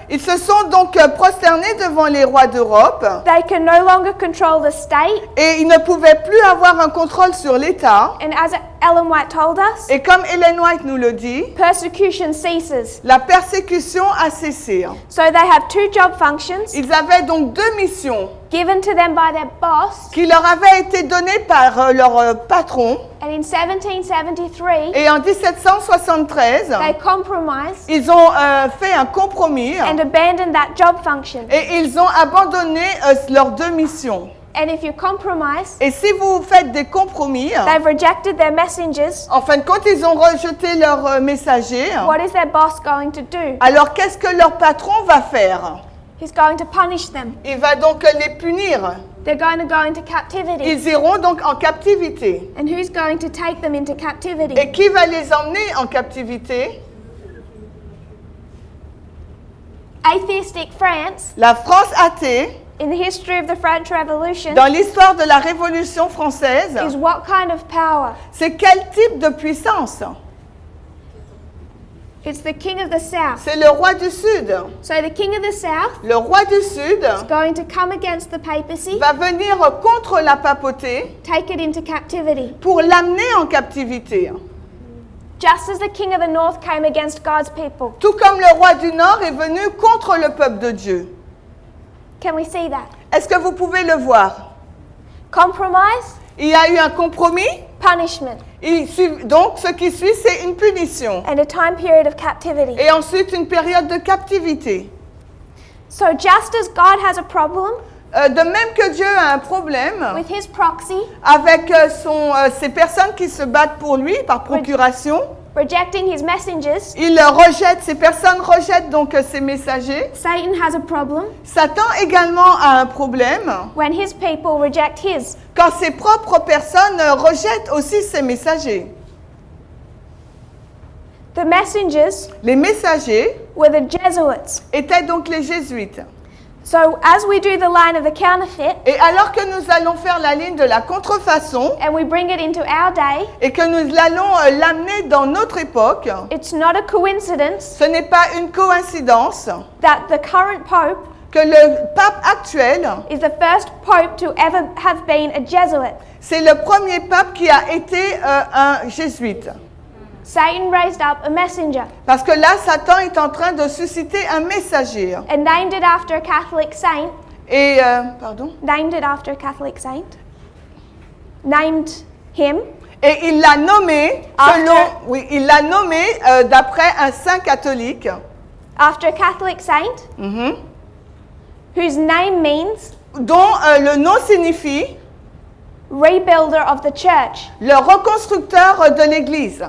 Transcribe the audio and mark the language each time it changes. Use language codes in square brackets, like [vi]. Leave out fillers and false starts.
[fr] Ils se sont donc prosternés devant les rois d'Europe [en] They can no longer control the state. [fr] et ils ne pouvaient plus avoir un contrôle sur l'État. [en] And as Ellen White told us, [fr] Et comme Ellen White nous le dit, [en] persecution ceases. [fr] la persécution a cessé. [en] So they have 2 job functions [fr] Ils avaient donc 2 missions [en] given to them by their boss. [fr] qui leur avaient été données par leur patron. [en] And in 1773, [fr] Et en 1773, [en] they compromised [fr] ils ont fait un compromis [en] and abandoned that job function. [fr] et ils ont abandonné leurs 2 missions. [en] And if you compromise, [fr] Et si vous faites des compromis, [en] they've rejected their messengers. [fr] en fin de compte, ils ont rejeté leurs messagers. [en] What is their boss going to do? [fr] Alors qu'est-ce que leur patron va faire? [en] He's going to punish them. [fr] Il va donc les punir. [en] They're going to go into captivity. [fr] Ils iront donc en captivité. [en] And who's going to take them into captivity? [fr] Et qui va les emmener en captivité? [en] Atheistic France, [fr] La France athée, [en] in the history of the French Revolution, [fr] dans l'histoire de la Révolution française, [en] is what kind of power? [fr] c'est quel type de puissance? [en] It's the king of the south. [fr] C'est le roi du Sud. [en] So the king of the south [fr] Le roi du Sud [en] is going to come against the papacy, [fr] va venir contre la papauté [en] take it into captivity. [fr] pour l'amener en captivité. [en] Just as the king of the north came against God's people. [fr] Tout comme le roi du Nord est venu contre le peuple de Dieu. [en] Can we see that? [fr] Est-ce que vous pouvez le voir? [en] Compromise, [fr] Il y a eu un compromis. [en] punishment, [fr] Donc, ce qui suit, c'est une punition. [en] and a time period of captivity. [fr] Et ensuite, une période de captivité. [en] So just as God has a problem [fr] De même que Dieu a un problème [en] with his proxy, [fr] avec ces personnes qui se battent pour lui par procuration, [en] rejecting his messengers, [fr] ces personnes rejettent donc ces messagers. [en] Satan has a problem [fr] Satan également a un problème [en] when his people reject his. [fr] quand ses propres personnes rejettent aussi ces messagers. [en] The messengers [fr] Les messagers [en] were the Jesuits. [fr] étaient donc les jésuites. [en] So as we do the line of the counterfeit [fr] Et alors que nous allons faire la ligne de la contrefaçon [en] and we bring it into our day, [fr] et que nous allons l'amener dans notre époque, [en] it's not a coincidence [fr] ce n'est pas une coïncidence [en] that the current pope [fr] que le pape actuel, [en] is the first pope to ever have been a Jesuit. [fr] c'est le premier pape qui a été un jésuite. [en] Satan raised up a messenger [fr] Parce que là, Satan est en train de susciter un messager. [en] and named it after a Catholic saint. [fr] Et, pardon? [en] Named it after a Catholic saint. Named him [fr] Et il l'a nommé, [en] After- [fr] il l'a nommé d'après un saint catholique, [en] after a Catholic saint whose name means [fr] dont le nom signifie [en] rebuilder of the church, [fr] le reconstructeur de l'Église,